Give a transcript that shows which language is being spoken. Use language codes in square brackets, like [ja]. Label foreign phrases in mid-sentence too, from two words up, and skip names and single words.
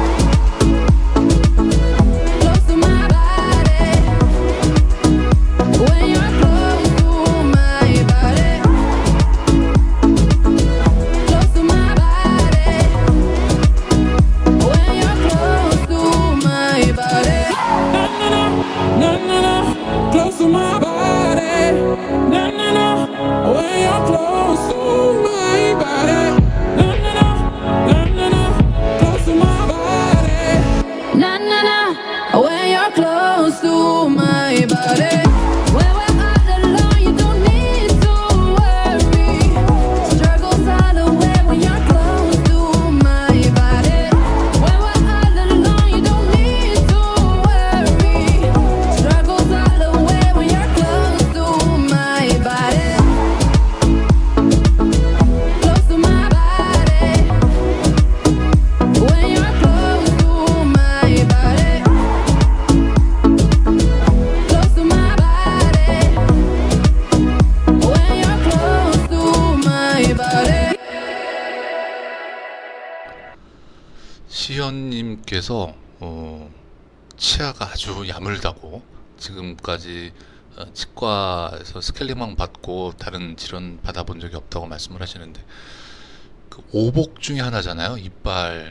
[en] Close to my body. When you're close to my body. Close to my body. When you're close to my body. No, no, no, close to my body. No, no, no, when you're close to my body. No, no, no, no, no, no, close to my body. Na na na, when you're close to my body. When we're all alone, you don't need to worry. Struggles all away when you're close to my body. When we're all alone, you don't need to worry. Struggles all away when you're close to my body. Close to my body. When you're close to my body. Close to my body. When you're close to my body. [ko] 시연님께서 치아가 아주 야물다고, 지금까지 치과에서 스케일링만 받고 다른 질환 받아본 적이 없다고 말씀을 하시는데, 그 오복 중에 하나잖아요.